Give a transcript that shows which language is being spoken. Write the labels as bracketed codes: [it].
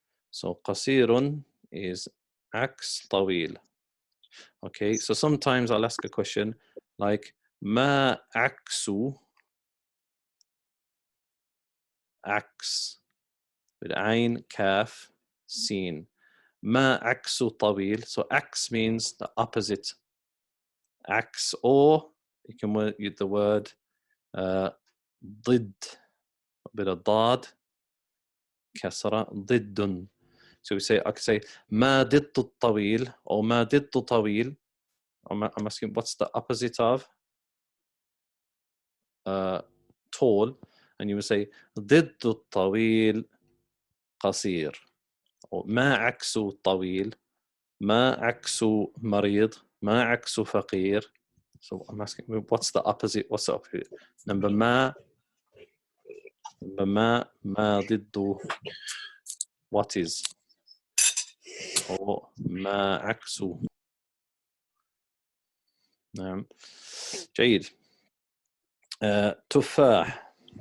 [ar] So قصير is عكس طويل. [en] Okay, so sometimes I'll ask a question like [ar] ما عكس عكس بالعين كاف سين. ما عكس طويل. [en] So عكس means the opposite. عكس, or you can use the word [ar] ضد بالضاد كسرة ضد. [en] So we say, I could say [ar] ما ضد الطويل [en] or [ar] ما ضد طويل. [en] I'm asking what's the opposite of tall, and you would say [ar] ضد الطويل قصير. or ما عكس طويل, ما عكس مريض, ما عكس فقير. [en] So I'm asking what's the opposite? What's the opposite? Number [ar] ما ضد [en] what is, or [ar] ما عكس. نعم. جيد. تفاح.